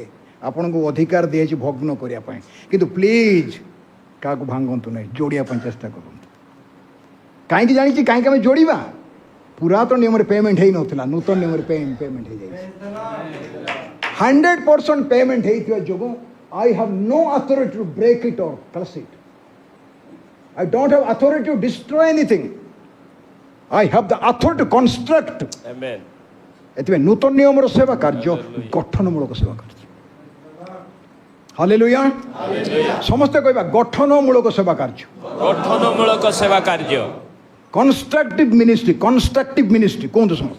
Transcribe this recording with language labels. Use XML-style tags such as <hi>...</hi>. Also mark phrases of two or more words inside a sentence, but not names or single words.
<or>ଆପଣଙ୍କୁ ଅଧିକାର ଦିଆଯାଇଛି ଭଗ୍ନ କରିବା ପାଇଁ, କିନ୍ତୁ ପ୍ଲିଜ୍ କାହାକୁ ଭାଙ୍ଗନ୍ତୁ ନାହିଁ, ଯୋଡ଼ିବା ପାଇଁ ଚେଷ୍ଟା କରନ୍ତୁ। କାହିଁକି ଜାଣିଛି କାହିଁକି ଆମେ ଯୋଡ଼ିବା? ପୁରାତନ ନିୟମରେ ପେମେଣ୍ଟ ହେଇନଥିଲା, ନୂତନ ନିୟମରେ ପେମେଣ୍ଟ ହେଇଯାଇଛି।</or> <en>100%</en> <or>ପେମେଣ୍ଟ ହେଇଥିବା ଯୋଗୁଁ</or> <en>I have no authority to break it or curse it. I don't have authority to destroy anything. I have the authority to construct. Amen.</en> <or>ଏଥିପାଇଁ ନୂତନ ନିୟମର ସେବା କାର୍ଯ୍ୟ ଗଠନମୂଳକ ସେବା କାର୍ଯ୍ୟ। ହାଲେଲୁୟା। ସମସ୍ତେ କହିବା ଗଠନମୂଳକ ସେବା କାର୍ଯ୍ୟ। ଗଠନମୂଳକ ସେବା କାର୍ଯ୍ୟ।</or> <en>constructive ministry</en> <or>କୁହନ୍ତୁ ସମସ୍ତେ।</or>